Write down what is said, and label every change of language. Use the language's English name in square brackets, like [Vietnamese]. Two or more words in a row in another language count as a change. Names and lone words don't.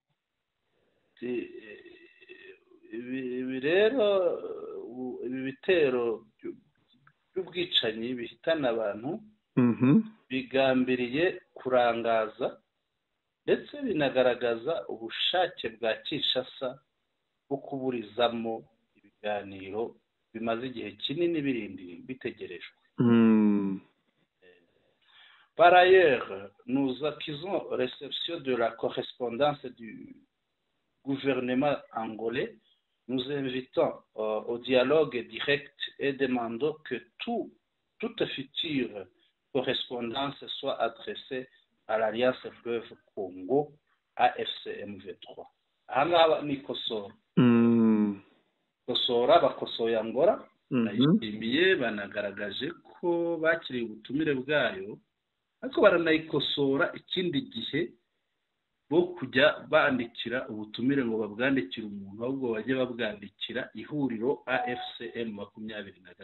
[Kinyarwanda] Ibi rero ibi bitero by'ubwicanyi bihitana abantu bigambiriye kurangaza ndetse binagaragaza ubushake bwa Kinshasa bwo kuburizamo ibiganiro bimaze igihe kinini birindiriye bitegerejwe. [French] Par ailleurs, nous accusons réception de la correspondance du gouvernement angolais. Nous invitons au dialogue direct et demandons que toute future correspondance soit adressée à l'Alliance Fleuve Congo, AFCM23. [Kinyarwanda] Aha ni kosora. Kosora bakosoye Angola, nayishimiye banagaragaje ko bakiriye ubutumire bwayo, ariko baranayikosora ikindi gihe bo kujya bandikira ubutumire ngo babwandikira umuntu ahubwo bajye babwandikira ihuriro AFCM 23.